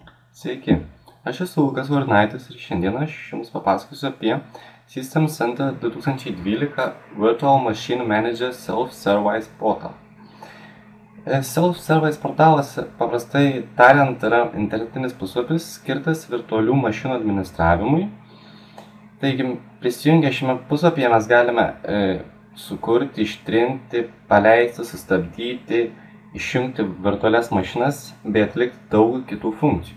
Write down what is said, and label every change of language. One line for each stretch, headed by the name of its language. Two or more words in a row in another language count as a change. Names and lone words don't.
Lithuanian: Sveiki, aš esu Lukas Varnaitis ir šiandien aš jums papasakosiu apie System Center 2012 Virtual Machine Manager Self-Service Portal. Self-Service portalas, paprastai tariant, yra internetinis puslapis skirtas virtualių mašinų administravimui. Taigi, prisijungę šiame puslapyje mes galime sukurti, ištrinti, paleisti, sustabdyti, išjungti virtualias mašinas bei atlikti daug kitų funkcijų.